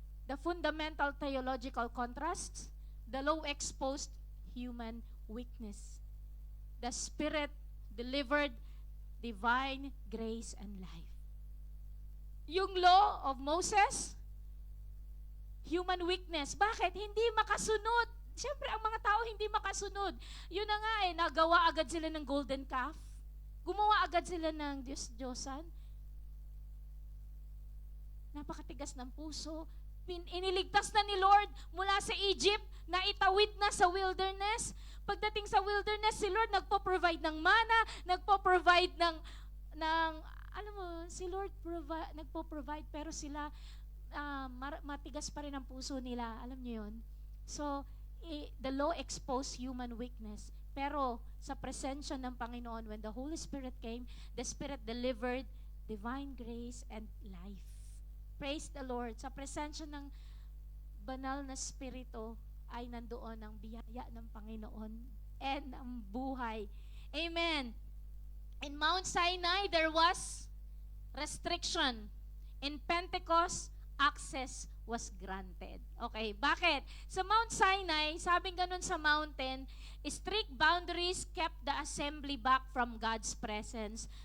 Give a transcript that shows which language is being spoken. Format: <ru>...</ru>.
<en>The fundamental theological contrasts, the low exposed human weakness. The Spirit delivered divine grace and life. Yung law of Moses, human weakness.</en> <tl>Bakit? Hindi makasunod. Siyempre, ang mga tao hindi makasunod. Yun na nga nagawa agad sila ng golden calf. Gumawa agad sila ng Diyos-Diyosan. Napakatigas ng puso. Iniligtas na ni Lord mula sa Egypt, na itawid na sa wilderness. Pagdating sa wilderness, si Lord nagpo-provide ng mana, nagpo-provide ng alam mo, si Lord nagpo-provide, pero sila matigas pa rin ang puso nila. Alam niyo yun?</tl> <en>So, the law exposed human weakness.</en> <tl>Pero, sa presensya ng Panginoon,</tl> <en>when the Holy Spirit came, the Spirit delivered divine grace and life. Praise the Lord.</en> <tl>Sa presensya ng banal na Espiritu, ay nandoon ang biyaya ng Panginoon and ang buhay. Amen.</tl> <en>In Mount Sinai, there was restriction. In Pentecost, access was granted. Okay, bakit? Sa Mount Sinai,</en> <tl>sabing ganun sa mountain,</tl> <en>strict boundaries kept the assembly back from God's presence.</en>